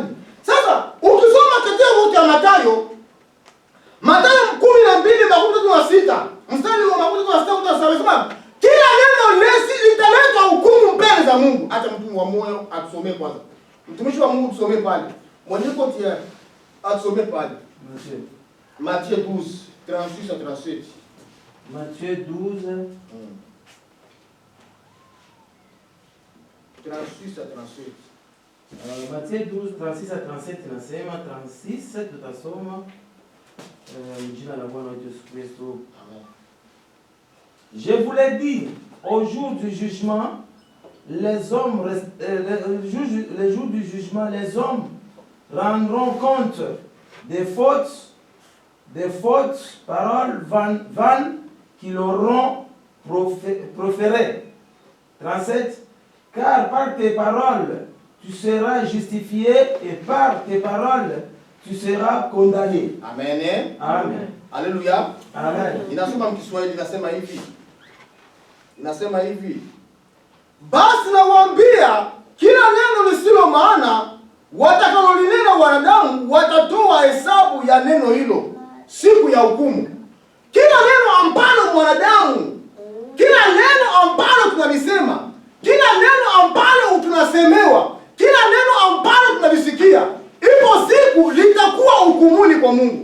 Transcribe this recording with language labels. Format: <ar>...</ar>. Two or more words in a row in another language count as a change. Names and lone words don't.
<sw>Sasa ukisoma kitabu cha Mathayo 12:36, mstari wa 36 amesema kila neno litaletwa hukumu mbele za Mungu. Acha mtu wa moyo atusomee kwanza. Mtumishi wa Mungu tusomee pale. Mwenyewe tayari atusomee pale.</sw> <fr>Matthieu 12, 36 à 37. Matthieu 12. 36 à 37.</fr> <sw>Matthieu 12, 36 à 37 nasema 36 tutasoma jina la Bwana wetu Yesu Kristo.</sw> <fr>Je vous l'ai dit, au jour du jugement, les jours du jugement, les hommes rendront compte des fautes paroles vaines qu'ils auront proférées. 37. Car par tes paroles, tu seras justifié et par tes paroles, tu seras condamné. Amen. Amen. Alléluia. Amen.</fr> <sw>Inasoma Kiswahili inasema hivi. Basi nawaambia kila neno lisilo maana watakalolinena wanadamu watatoa hesabu ya neno hilo siku ya hukumu. Kila neno ambalo mwanadamu, kila neno ambalo tunalisema, kila neno ambalo tunasemewa, kila neno ambalo tunalisikia, ipo siku litakuwa hukumuni kwa Mungu.</sw>